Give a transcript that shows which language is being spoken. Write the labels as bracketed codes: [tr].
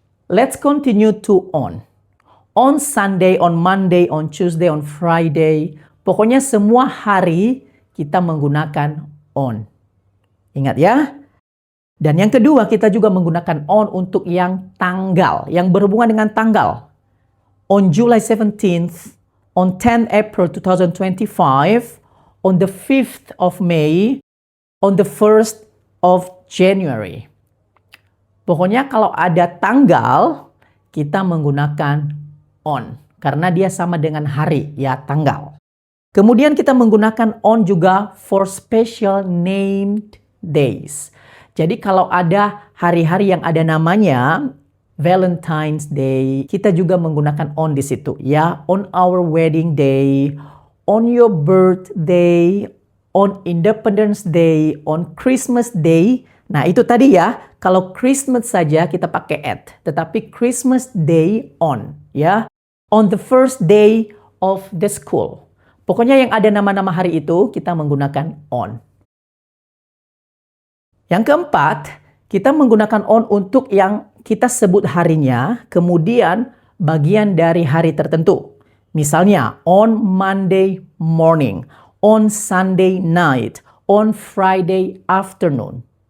[en] Let's continue to on. On Sunday, on Monday, on Tuesday, on Friday, [id] pokoknya semua hari kita menggunakan on. Ingat ya? Dan yang kedua, kita juga menggunakan on untuk yang tanggal, yang berhubungan dengan tanggal. [en] On July 17th, on 10 April 2025, on the 5th of May, on the 1st of January. [id] Pokoknya kalau ada tanggal, kita menggunakan on. Karena dia sama dengan hari, ya tanggal. Kemudian kita menggunakan on juga [en] for special named days. [id] Jadi kalau ada hari-hari yang ada namanya Valentine's Day, kita juga menggunakan on di situ ya. [en] On our wedding day, on your birthday, on Independence Day, on Christmas Day. [id] Nah, itu tadi ya. Kalau Christmas saja kita pakai at, tetapi Christmas Day on ya. [en] On the first day of the school. [id] Pokoknya yang ada nama-nama hari itu kita menggunakan on. Yang keempat, kita menggunakan on untuk yang kita sebut harinya, kemudian bagian dari hari tertentu. Misalnya, [en] on Monday morning, on Sunday night, on Friday afternoon.